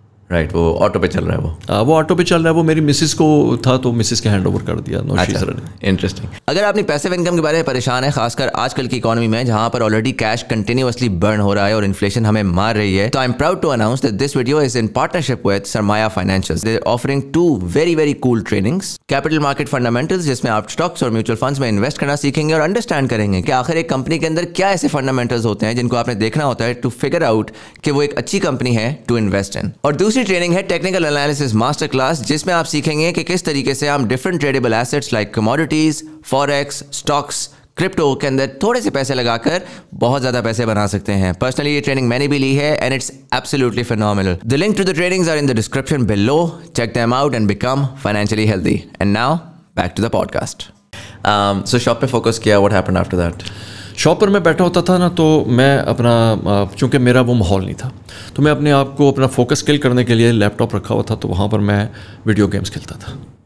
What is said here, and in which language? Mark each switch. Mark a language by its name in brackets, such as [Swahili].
[Urdu] Right. وہ auto پہ چل رہا ہے, وہ آٹو پہ چل رہا ہے. وہ میری مسز کو تھا تو مسز کے ہینڈ اوور کر دیا. [English] Interesting. [Urdu] اگر آپ اپنی پیسیو انکم کے بارے میں پریشان ہے, خاص کر آج کل کی اکانومی میں جہاں پر آلریڈی کیش کنٹینیوسلی برن ہو رہا ہے اور انفلیشن ہمیں مار رہی ہے, تو [English] I am proud to announce that this video is in partnership with Sarmaya financial. They are offering 2 very very cool trainings. [Urdu] Capital market fundamentals, جس میں آپ اسٹاکس اور میوچل فنڈس میں انویسٹ کرنا سیکھیں گے اور انڈرسٹینڈ کریں گے کہ آخر ایک کمپنی کے اندر کیا ایسے فنڈامنٹلز ہوتے ہیں جن کو آپ نے دیکھنا ہوتا ہے [English] to figure out [Urdu] کہ وہ ایک اچھی کمپنی ہے [English] To invest in. [Urdu] اور دوسری ٹریننگ ہے ٹیکنیکل انالیسس ماسٹر کلاس, جس میں آپ سیکھیں گے کہ کس طریقے سے ہم different tradable assets like commodities, forex, stocks, crypto کے اندر تھوڑے سے پیسے لگا کر بہت زیادہ پیسے بنا سکتے ہیں. پرسنلی یہ ٹریننگ میں نے بھی لی ہے [English] And it's absolutely phenomenal. The link to the trainings are in the description below. Check them out and become financially healthy. And now back to the podcast. So [Urdu] shop پہ focus کیا, [English] What happened after that? [Urdu] Shop پر میں بیٹھا ہوتا تھا نا, تو میں اپنا, چونکہ میرا وہ ماحول نہیں تھا, تو میں اپنے آپ کو اپنا فوکس کل کرنے کے لیے لیپ ٹاپ رکھا ہوا تھا, تو وہاں پر میں ویڈیو گیمز کھیلتا تھا.